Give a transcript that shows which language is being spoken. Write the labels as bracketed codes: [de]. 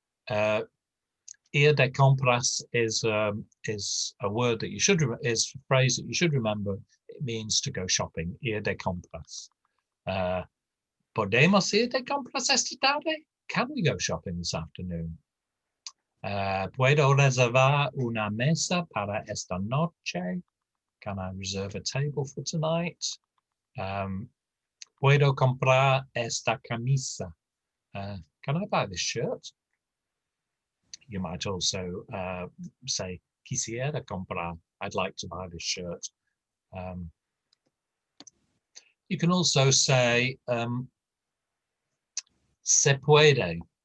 [es] Ir de compras [en] is a word that you should is a phrase that you should remember. It means to go shopping. [es] Ir de compras. Podemos ir de compras esta tarde? [en] Can we go shopping this afternoon? [es] Puedo reservar una mesa para esta noche? [en] Can I reserve a table for tonight? [es] Puedo comprar esta camisa? [en] Can I buy this shirt? You might also say, [es] quisiera comprar, [en] I'd like to buy this shirt. You can also say, [es] se puede.